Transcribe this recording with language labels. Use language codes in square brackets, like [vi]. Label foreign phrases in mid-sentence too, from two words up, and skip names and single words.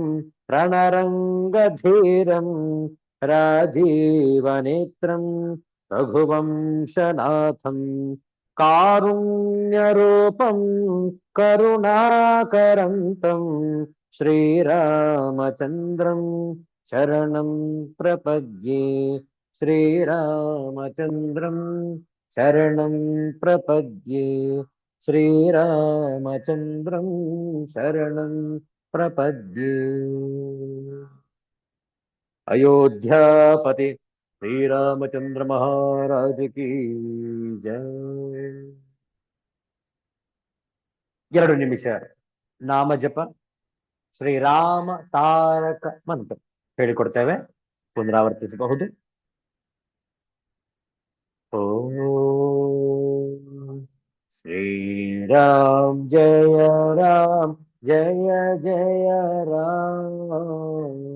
[sa] ರಣರಂಗಧೀರಂ ರಾಜೀವನೇತ್ರಂ ರಘುವಂಶನಾಥಂ ಕಾರುಣ್ಯರೂಪಂ ಕರುಣಾಕರಂತಂ ಶ್ರೀರಾಮಚಂದ್ರಂ ಶರಣಂ ಪ್ರಪದ್ಯೆ श्रीरामचन्द्रं शरणं प्रपद्ये। श्रीरामचन्द्रं शरणं प्रपद्ये। [hi] अयोध्यापति श्री रामचंद्र महाराज की जय। [kn] 2 ನಿಮಿಷ ನಾಮ ಜಪ ಶ್ರೀರಾಮ ತಾರಕ ಮಂತ್ರ ಹೇಳಿಕೊಡ್ತೇವೆ, ಪುನರಾವರ್ತಿಸಬಹುದು. [sa] ಓಂ ಶ್ರೀರಾಮ್ ಜಯ ರಾಮ್ ಜಯ ಜಯ ರಾಮ್.